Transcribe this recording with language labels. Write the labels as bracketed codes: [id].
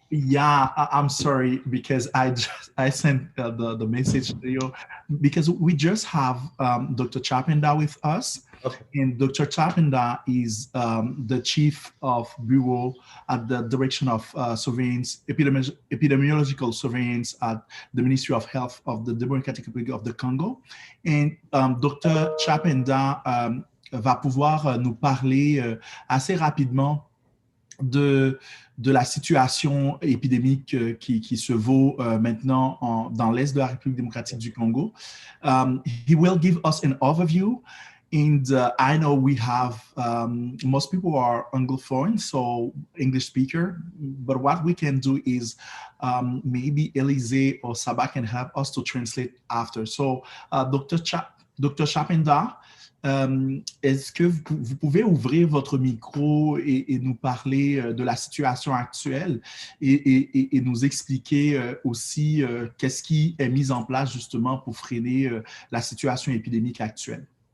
[en] Yeah, I'm sorry because I sent the message to you because we just have Dr. Chapenda with us. Okay. And Dr. Chapenda is the chief of bureau at the direction of surveillance, epidemiological surveillance at the Ministry of Health of the Democratic Republic of the Congo. And Dr. [fr] Chapenda va pouvoir nous parler assez rapidement de la situation épidémique qui se vaut maintenant dans l'Est de la République démocratique du Congo. [en] He will give us an overview. And I know we have, most people are Anglophone, so English speaker, but what we can do is maybe Elise or Saba can help us to translate after. So Dr. [fr] Chapenda, est-ce que vous pouvez ouvrir votre micro et nous parler de la situation actuelle et nous expliquer aussi qu'est-ce qui est mis en place justement pour freiner la situation épidémique actuelle?